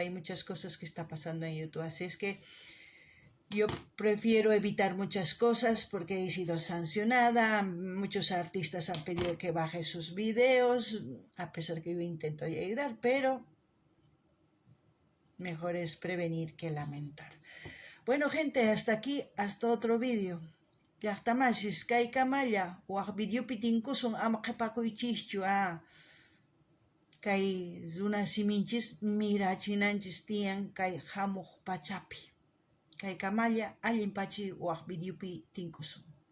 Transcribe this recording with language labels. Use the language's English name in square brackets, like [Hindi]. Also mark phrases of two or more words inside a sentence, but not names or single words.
[Spanish] Hay muchas cosas que está pasando en YouTube, así es que yo prefiero evitar muchas cosas porque he sido sancionada. Muchos artistas han pedido que baje sus videos, a pesar que yo intento ayudar, pero mejor es prevenir que lamentar. Bueno, gente, hasta aquí, hasta otro vídeo. [Quechua] Llaqtamashis kay kamalla waq videopi tinkusun ama qhipakuychischu. Kay runa siminchis mirachinanchis tiyan kay hamuq pachapi. Kay kamalla allinpachi waq videopi tinkusun.